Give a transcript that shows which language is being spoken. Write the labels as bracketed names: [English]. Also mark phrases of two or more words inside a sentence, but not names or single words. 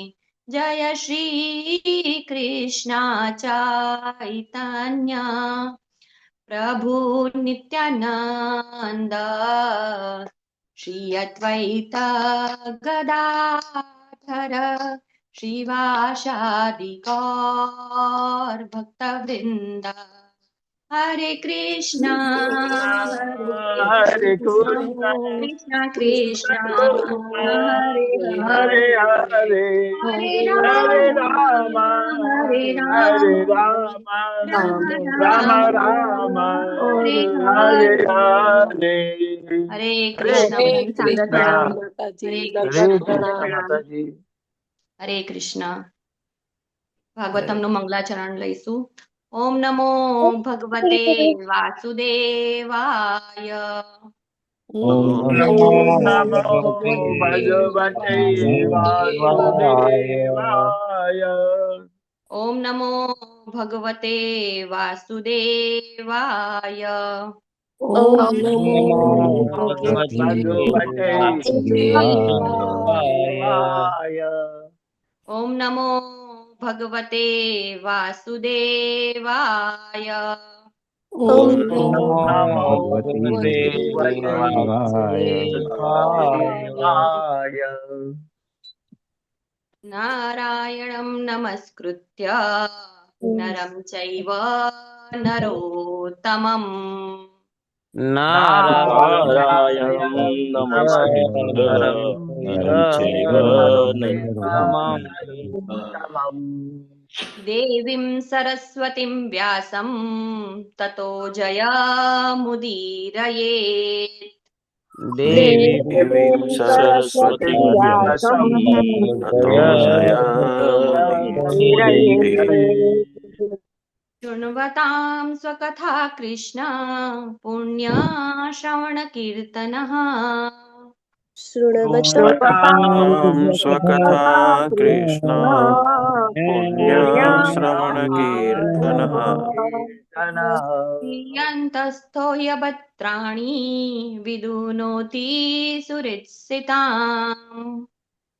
[Sanskrit] जय श्री कृष्ण चैतन्य प्रभु नित्यानंद श्री अद्वैत गदाधर श्रीवासादि गौर भक्तवृंद. हरे कृष्णा हरे कृष्णा कृष्ण कृष्ण हरे हरे हरे हरे हरे राम हरे हरे राम राम राम राम राम हरे हरे हरे. हरे हरे कृष्ण. हरे સાગર कृष्णा [Gujarati] પ્રણામ. હરે [Sanskrit] हरे કૃષ્ણ कृष्ण [Gujarati] પ્રણામ. माताजी. હરે કૃષ્ણ. ભાગવતમનું મંગલાચરણ લઈશું. [Sanskrit] ઓમ નમો ભગવતે વાસુદેવાય. ओम नमो भगवते वासुदेवाय. ઓમ નમો ભગવતે વાસુદેવાય. ઓમ नमो નમો भगवते ભગવતે वासुदेवाय. ઓમ નમો ભગવતે વાસુદેવાય. ઓમ ओम नमो ભગવતે भगवते वासुदेवाय. નારાયણં નમસ્કૃત્ય નરં ચૈવ નરોત્તમં નારાયણં નમસ્કૃત્ય નરં ચૈવ નરોત્તમં દેવીં સરસ્વતીં વ્યાસં તતો જયમુદીરયેત. દેવીં સરસ્વતીં વ્યાસં તતો જયમુદીરયે. શૃण्वतां स्वकथा कृष्ण पुण्यश्रवणकीर्तनः શૃણવતાં સ્વકથા કૃષ્ણ પુણ્યશ્રવણકીર્તનઃ યંતસ્થો યભત્રાણિ વિદુનોતિ સુહૃત્સિતાम्.